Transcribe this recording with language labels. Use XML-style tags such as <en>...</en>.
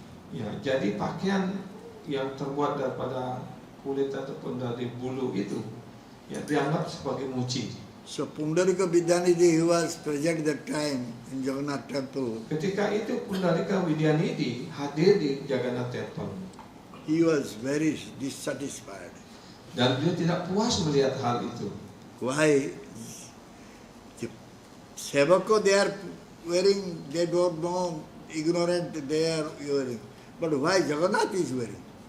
<id>Ya, jadi pakaian yang terbuat daripada kulit ataupun dari bulu itu ya dianggap sebagai muci.</id> <en>So Pundarika Vidyanidhi, he was present that time in Jagannath temple.</en> <id>Ketika itu Pundarika Vidyanidhi hadir di Jagannath Temple.</id> <en>He was very dissatisfied.</en> <id>Dan beliau tidak puas melihat hal itu.</id> <en>Why? The Sevako they are wearing, they don't know, ignorant they are wearing. But why Jagannath is wearing?</en>